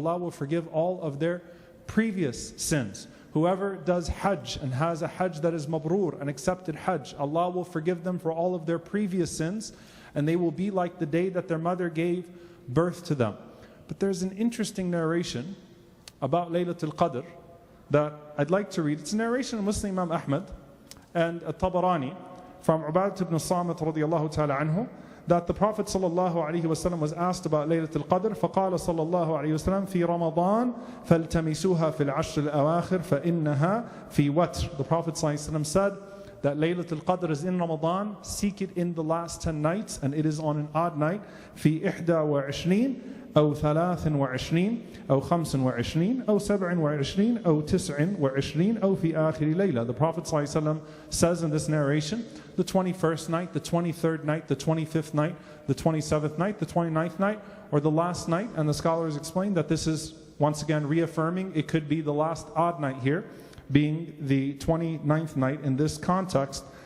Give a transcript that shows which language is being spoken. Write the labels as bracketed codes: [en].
[en] Allah will forgive all of their previous sins. Whoever does Hajj and has a Hajj that is mabrur, an accepted Hajj, Allah will forgive them for all of their previous sins, and they will be like the day that their mother gave birth to them. But there's an interesting narration about Laylatul Qadr that I'd like to read. It's a narration of Muslim Imam Ahmad and At-Tabarani from Ubadah ibn Samit radiyallahu ta'ala anhu, that the Prophet sallallahu alaihi wasallam was asked about Laylatul Qadr. [ar] فقال صلى الله عليه وسلم في رمضان فالتمسوها في العشر الأواخر فإنها في وتر. [en] The Prophet sallallahu alaihi wasallam said that Laylatul Qadr is in Ramadan, seek it in the last 10 nights, and it is on an odd night. [ar] في 21 أو 23 أو 25 أو 27 أو 29 أو في آخر ليلة. [en] The Prophet ﷺ says in this narration, the 21st night, the 23rd night, the 25th night, the 27th night, the 29th night, or the last night. And the scholars explain that this is once again reaffirming it could be the last odd night here, being the 29th night in this context.